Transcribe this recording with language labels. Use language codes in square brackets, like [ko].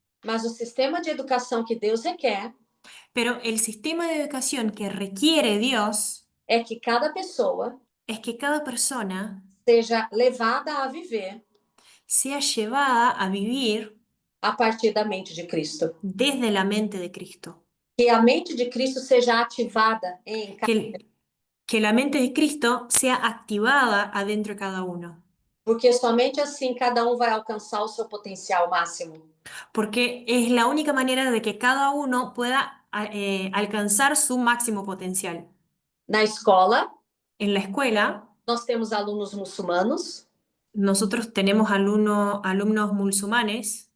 [pt] mas o sistema de educação que Deus requer [es] pero el sistema de educación que requiere Dios [pt] é que cada pessoa [es] es que cada persona [pt] seja levada a viver [es] sea llevada a vivir [pt] a partir da mente de Cristo. [es] desde la mente de Cristo. [pt] Que a mente de Cristo seja ativada [es] Que la mente de Cristo sea activada adentro de cada uno. [pt] porque somente assim cada vai alcançar o seu potencial máximo. [es] Porque es la única manera de que cada uno pueda alcanzar su máximo potencial. [pt] Na escola, [es] En la escuela, [pt] nós temos alunos muçulmanos, [es] nosotros tenemos alumnos musulmanes,